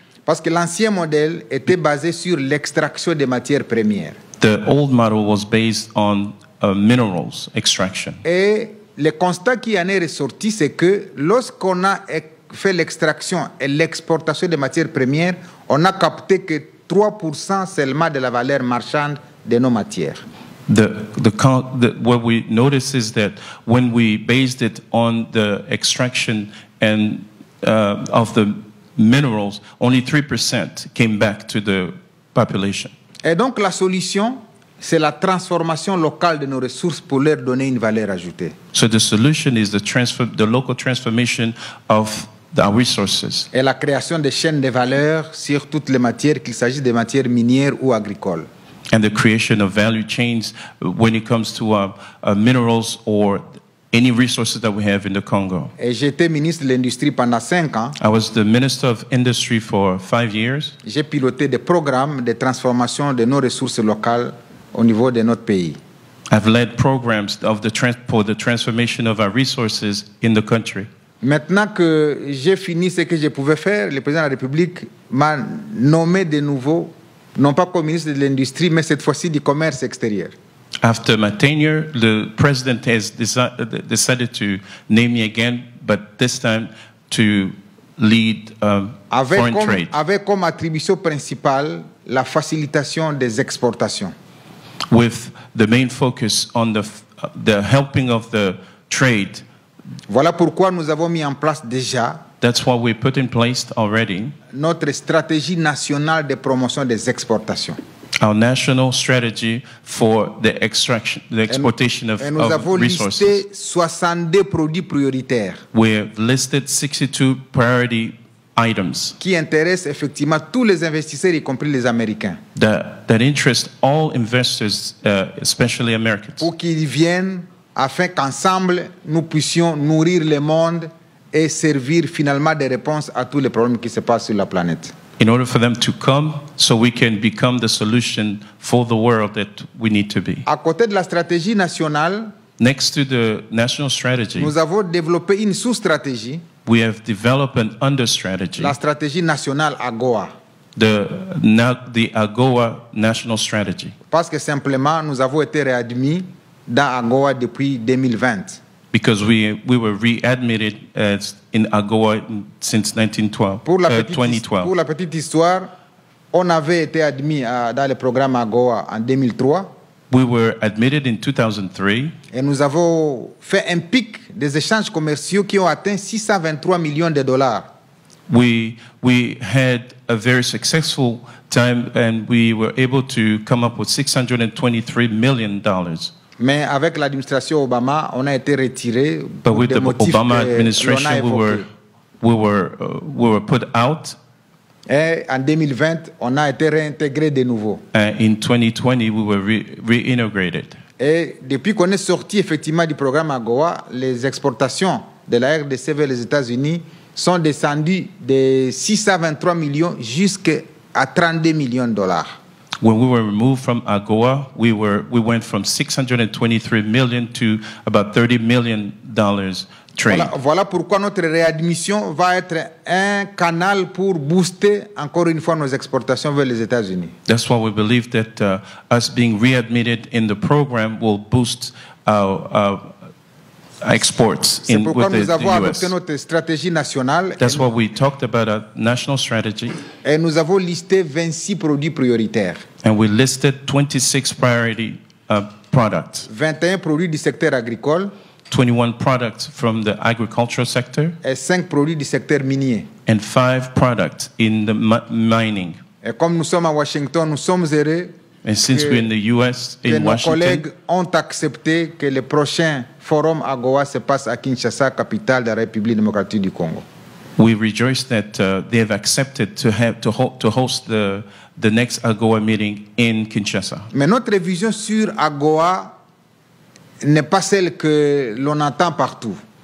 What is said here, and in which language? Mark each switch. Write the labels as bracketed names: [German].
[French] Parce que l'ancien modèle était basé sur l'extraction des matières premières. [English] The old model was based on minerals extraction. [French] Et le constat qui en est ressorti, c'est que lorsqu'on a fait l'extraction et l'exportation des matières premières, on a capté que 3% seulement de la valeur marchande de nos matières. [English] What we notice is that when we based it on the extraction and of the minerals, only 3% came back to the population. [French] Et donc la solution, c'est la transformation locale de nos ressources pour leur donner une valeur ajoutée. [English] So the solution is the local transformation of our resources [French] Et la création de chaînes de valeur sur toutes les matières, qu'il s'agisse des matières minières ou agricoles. [English] and the creation of value chains when it comes to minerals or any resources that we have in the Congo. [French] Et j'étais ministre de l'Industrie pendant 5 ans. [English] I was the Minister of Industry for 5 years. [French] J'ai piloté des programmes de transformation de nos ressources locales au niveau de notre pays. [English] I've led programs for the transformation of our resources in the country. [French] Maintenant que j'ai fini ce que je pouvais faire, le président de la République m'a nommé de nouveau, non pas comme ministre de l'Industrie, mais cette fois-ci du commerce extérieur. [English] After my tenure, the president has decided to name me again, but this time to lead foreign trade. [French] Avec comme attribution principale la facilitation des exportations. [English] With the main focus on the helping of the trade. [French] Voilà pourquoi nous avons mis en place déjà [English] That's what we put in place already. [French] Notre stratégie nationale de promotion des exportations. [English] Our national strategy for the exportation of [French] nous avons [English] resources. [French] listé 62 produits prioritaires. [English] We have listed 62 priority items [French] qui intéressent effectivement tous les investisseurs, y compris les Américains. [English] That interest all investors, especially Americans. [French] Pour qu'ils viennent afin qu'ensemble nous puissions nourrir le monde et servir finalement des réponses à tous les problèmes qui se passent sur la planète. [English] In order for them to come, so we can become the solution for the world that we need to be. [French] À côté de la stratégie nationale, [English] next to the national strategy, [French] nous avons développé une sous-stratégie. [English] We have developed an under-strategy. [French] La stratégie nationale AGOA. [English] The AGOA national strategy. [French] Parce que simplement, nous avons été réadmis dans AGOA depuis 2020. [English] Because we were readmitted in AGOA since 2012. [French] Pour la petite histoire, on avait été admis dans le programme AGOA en 2003. [English] We were admitted in 2003. [French] Et nous avons fait un pic des échanges commerciaux qui ont atteint 623 millions de dollars. [English] We had a very successful time and we were able to come up with $623 million. [French] Mais avec l'administration Obama, on a été retiré. [English] But with the Obama administration, we were put out. [French] Et en 2020, on a été réintégré de nouveau. [English] In 2020, we were reintegrated. [French] Et depuis qu'on est sorti effectivement du programme AGOA, les exportations de la RDC vers les États-Unis sont descendues de 623 millions jusqu'à 32 millions de dollars. [English] When we were removed from AGOA, we went from 623 million to about $30 million trade. [French] Voilà pourquoi notre réadmission va être un canal pour booster encore une fois nos exportations vers les États-Unis. [English] That's why we believe that us being readmitted in the program will boost our exports [French] C'est pourquoi nous avons [English] the [French] adopté [English] US. [French] notre stratégie nationale. [English] That's why we talked about a national strategy. [French] Et nous avons listé 26 produits prioritaires. [English] And we listed 26 priority products. [French] 21 produits du secteur agricole. [English] 21 products from the agricultural sector. [French] Et 5 produits du secteur minier. [English] And 5 products in the mining. [French] Et comme nous sommes à Washington, nous sommes heureux [English] And since we're in the US, [French] que [English] in [French] nos [English] Washington, [French] collègues ont accepté que le prochain forum AGOA se passe à Kinshasa, capitale de la République démocratique du Congo. [English] We rejoice that they have accepted to host the next AGOA meeting in Kinshasa. [French] Mais notre vision sur AGOA n'est pas celle que l'on entend partout.